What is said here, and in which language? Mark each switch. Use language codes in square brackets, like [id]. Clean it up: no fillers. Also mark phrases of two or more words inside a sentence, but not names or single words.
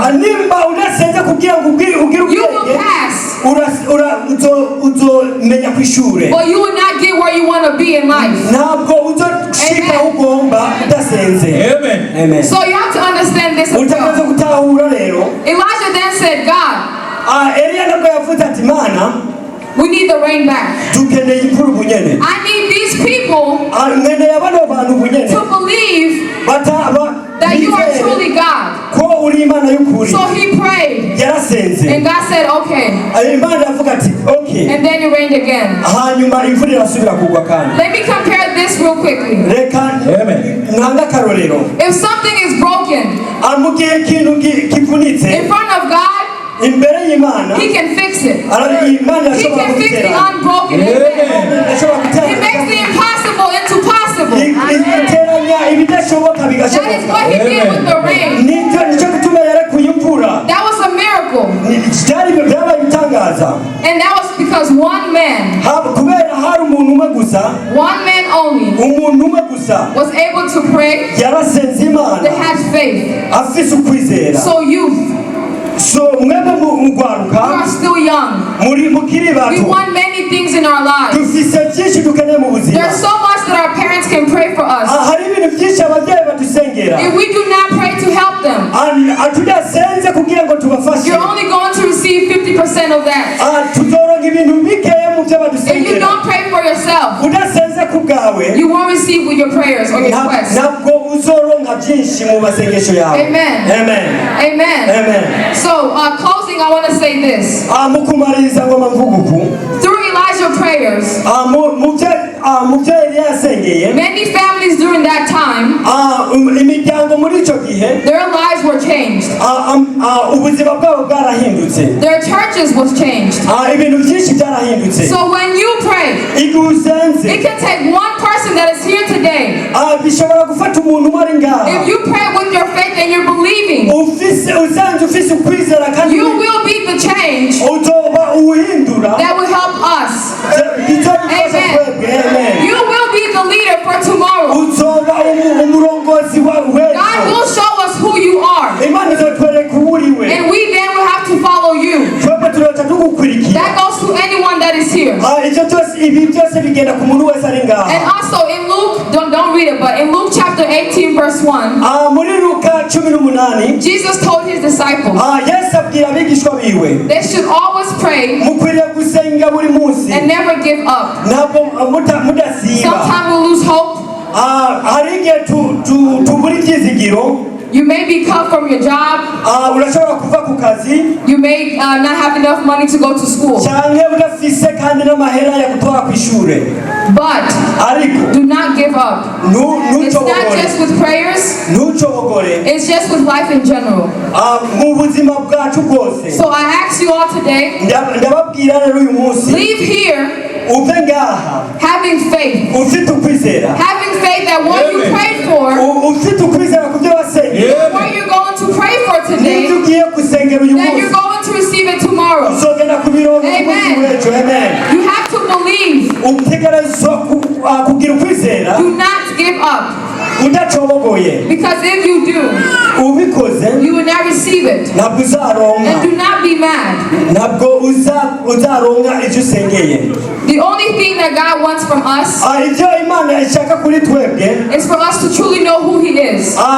[rn] nimba udasenze kugira ngo ugire [en] you will [rn] ubwenge, [en] pass, [rn] uzomenya ku ishure, [en] but you will not get where you want to be in life. [rn] ntabwo uzoshika aho ugomba udasenze. Amen. Amen. [en] So you have to understand this as [rn] Utegereza [en] well. [rn] gutahura rero. [en] Elijah then said, God, [rn] Eliya nabwo yavuze ati, Mana, [en] we need the rain back. [rn] dukeneye imvura ubunyene. [en] I need these people [rn] Nkeneye bano bantu ubunyene [en] to believe that you are truly God. [rn] ko uri Imana y'ukuri. [en] So he prayed, [rn] Yarasenze. [en] and God said, okay. [rn] Imana iravuga ati, okay. [en] And then it rained again. [rn] Hanyuma imvura irasubira kugwa kandi. [en] Let me compare this real quickly. [rn] Reka nanga karorero. [en] If something is broken [rn] Mu gihe ikintu kivunitse [en] in front of God, [rn] imbere y'Imana, [en] He can fix it. [rn] Imana [en] He [rn] irashobora [en] can fix the [rn] kubitera. [en] unbroken. Amen. He makes the impossible into possible. [rn] Iteranya ibidashoboka [en] That is [rn] bigashoboka. [en] what He did with the rain. [rn] Nicyo gituma yarekuye imvura. [en] That was a miracle. [rn] Byabaye ibitangaza. [en] And that was because one man, [rn] Kubera hari umuntu umwe gusa, [en] one man only, [rn] umuntu umwe gusa [en] was able to pray, [rn] yarasenze Imana, [en] that had faith. [rn] afise ukwizera. [en] So youth, [rn] So mwebwe [en] you [rn] mugwaruka, [en] are still young. [rn] mukiri [en] We [rn] bato, [en] want many things in our lives. [rn] dufise byinshi dukeneye mu buzima. [en] There's so much that our parents can pray for us. [rn] Hari ibintu byinshi ababyeyi badusengera. [en] If we do not pray to help them, [rn] tudasenze kugira ngo tubafashe, [en] you're only going to receive 50% of that. [rn] tuzoronka ibintu bikeya mu byo [en] If you [rn] badusengera. [en] don't pray for yourself, [rn] Udasenze ku bwawe, [en] you won't receive with your prayers or your requests. [rn] ntabwo uzoronka byinshi mu masengesho yawe. Amen. Amen. Amen. Amen. [en] So, closing, I want to say this. [rn] Mu kumaririza ngoma mvuga uku, [en] Through Elijah's prayers, [rn] mu byo Eliya yasengeye, [en] many families during that time, [rn] imiryango muri icyo gihe, [en] their lives were changed. [rn] ubuzima bwabo bwarahindutse, [en] Their churches was changed. [rn] ibintu byinshi byarahindutse. [en] So when you pray, [rn] Igihe usenze, [en] it can take one person that is here today. [rn] bishobora gufata umuntu umwe ari ngaha. [en] If you pray with your faith and you're believing, [rn] usanze ufise ukwizera kandi [en] you will be the change [rn] uzoba uwuhindura. [en] that will help us. Amen. You will be the leader for tomorrow. [rn] Uzoba umurongozi wa God w'ejo. [en] will show us who you are. [rn] Imana izatwereka uwo uri we. [en] And we then will have to follow you. [rn] Twebwe turota tugukurikira. [en] That goes to anyone that is here. [rn] Ibi byose bigenda ku muntu wese ari ngaha. [en] And also in Luke, don't read it, but in Luke chapter 18 verse 1, [rn] muri Luka 18, [en] Jesus told his disciples [rn] Yesu abwira abigishwa biwe, [en] they should always pray [rn] mukwiriye gusenga buri munsi, [en] and never give up. [rn] ntabwo mudasiba. [en] Sometimes we lose hope. [rn] Hari igihe tubura ibyizigiro. [en] You may be cut from your job. [rn] Urashobora kuva ku kazi. [en] You may not have enough money to go to school. [rn] Cyangwa udafise kandi n'amahera yo gutwara ku ishure. [en] But do not give up. It's not just with prayers. It's just with life in general. [rn] Mu buzima bwacu bwose. [en] So I ask you all today, [rn] ndababwira rero uyu munsi, [en] leave here [rn] uve ngaha [en] having faith. [rn] ufite ukwizera. [en] Having faith that what you prayed for, [rn] ufite ukwizera ku byo wasengera. [en] what you're going to pray for today, [rn] N'ibyo ugiye gusengera uyu [en] that [rn] munsi, [en] you're going to receive it tomorrow. [rn] uzogenda kubironka ku munsi w'ejo. Amen. [en] You have to believe. [rn] Utegerezwa kugira ukwizera. [en] Do not give up. Because if you do, you will not receive it. And do not be mad. The only thing that God wants from us is for us to truly know who He is.